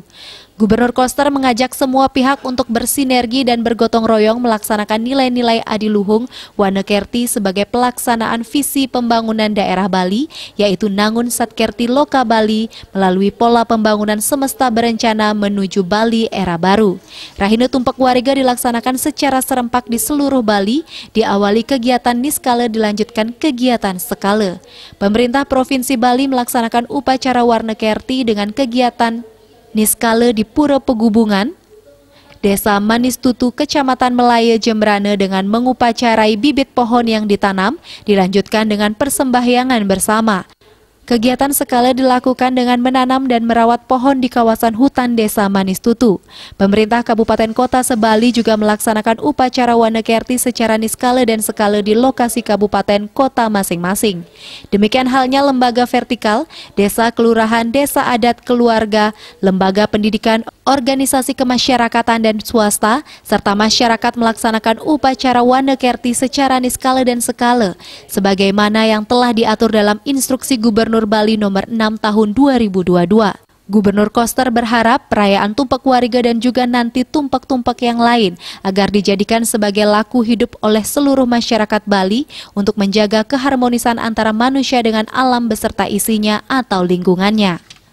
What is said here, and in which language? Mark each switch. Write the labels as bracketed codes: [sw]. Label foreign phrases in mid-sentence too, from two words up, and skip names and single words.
[id] Gubernur Koster mengajak semua pihak untuk bersinergi dan bergotong royong melaksanakan nilai-nilai adiluhung Wana Kerti sebagai pelaksanaan visi pembangunan daerah Bali, yaitu Nangun Sadkerti Loka Bali melalui pola pembangunan semesta berencana menuju Bali era baru. Rahina Tumpak Wariga dilaksanakan secara serempak di seluruh Bali, diawali kegiatan niskala dilanjutkan kegiatan skala. Pemerintah Provinsi Bali melaksanakan upacara Wana Kerti dengan kegiatan niskala di Pura Pegubungan, Desa Manistutu, Kecamatan Melaya, Jembrane dengan mengupacarai bibit pohon yang ditanam, dilanjutkan dengan persembahyangan bersama. Kegiatan skala dilakukan dengan menanam dan merawat pohon di kawasan hutan Desa Manistutu. Pemerintah Kabupaten Kota Sebali juga melaksanakan upacara Wana Kerti secara niskala dan skala di lokasi kabupaten kota masing-masing. Demikian halnya lembaga vertikal, desa kelurahan, desa adat keluarga, lembaga pendidikan, organisasi kemasyarakatan dan swasta, serta masyarakat melaksanakan upacara Wana Kerti secara niskala dan skala, sebagaimana yang telah diatur dalam Instruksi Gubernur Bali nomor 6 tahun 2022. Gubernur Koster berharap perayaan Tumpak Wariga dan juga nanti tumpak-tumpak yang lain agar dijadikan sebagai laku hidup oleh seluruh masyarakat Bali untuk menjaga keharmonisan antara manusia dengan alam beserta isinya atau lingkungannya.